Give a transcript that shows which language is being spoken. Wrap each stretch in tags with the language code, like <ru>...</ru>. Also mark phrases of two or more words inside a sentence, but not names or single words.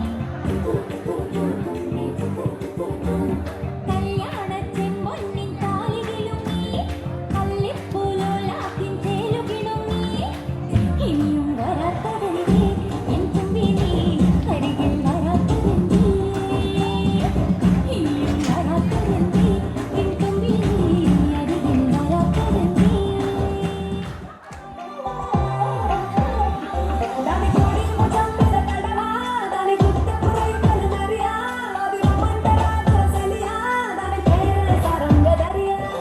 <ml>കല്യാണച്ചെമ്പൊന്നിൻ താലി കിലുങ്ങി കല്ലിപ്പൂലോലാത്തിൻ ചേലു കിണുങ്ങി ഇനിയും വരാത്തതെന്തേ എൻ തുമ്പി നീ അരികിൽ വരാത്തതെന്തേ ഇനിയും വരാത്തതെന്തേ എൻ തുമ്പി നീ അരികിൽ വരാത്തതെന്തേ</ml> <te>దాని కోడి ముజం మీద కడవా దాని గుట్ట పురైకలు నరియా అది రమంటరా సలియా దాని పేరు సరంగ దరియా</te>